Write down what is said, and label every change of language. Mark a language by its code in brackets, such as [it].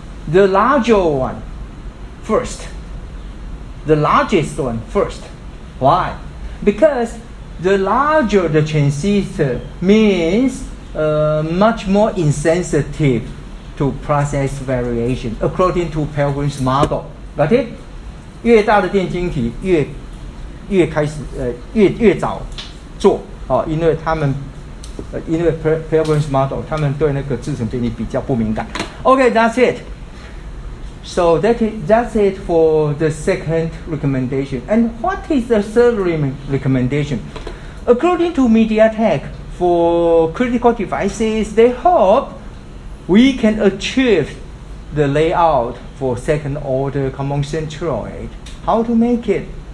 [en] The larger one first. The largest one first. Why? Because the larger the transistor means much more insensitive to process variation according to Pilgrim's model. Got it? [zh] 越大的电晶体越开始越早做因为他们因为 Pilgrim's model 他们对那个制程变异比较不敏感。 [en] Okay, that's it. So that's it for the second recommendation. And what is the third recommendation? According to MediaTek, for critical devices, they hope we can achieve the layout for second order common centroid. How to make it?